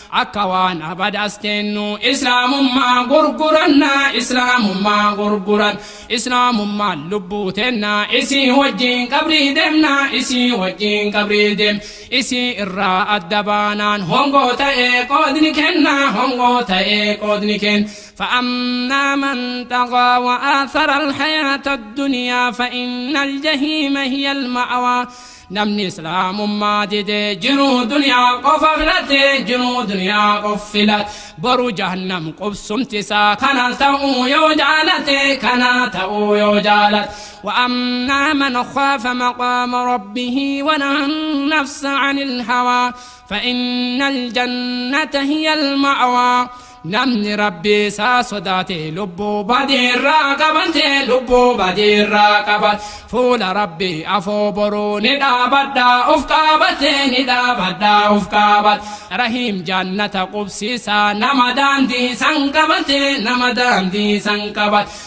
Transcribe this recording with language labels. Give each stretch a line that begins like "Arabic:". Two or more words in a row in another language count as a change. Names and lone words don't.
Oromo: Akka waan abadaas teennu, Islaamummaa gurguranna, Islaamummaa gurguran. Islaamummaan lubbuu teenna, isii wajjin qabrii deemna, isii wajjin qabrii deem. Isii irraa adda baanaan hongoo ta'ee qoodni kenna, hongoo ta'ee qoodni kenna.
Arabic: فأما من طغى وآثر الحياة الدنيا فإن الجحيم هي المأوى.
Oromo: Namni Islaamummaa didee jiruu duniyaa qofa filatee, jiruu duniyaa qofa filat. Boru jahannam qubsumti isaa kana ta'uu yoo jaalate, kana ta'uu yoo jaalate.
Arabic: وأما من خاف مقام ربه ونهى النفس عن الهوى فإن الجنة هي المأوى.
Oromo: Namni Rabbii isaa sodaate lubbuu badii irraa qabate, lubbuu badii irraa qabate. Fuula Rabbii afoo boruu ni dhaabadhaa uf qabate, ni dhaabadhaa uf qabate. Rahiim jannata qubsiisaa nama daandii san qabate, nama daandii san qabate.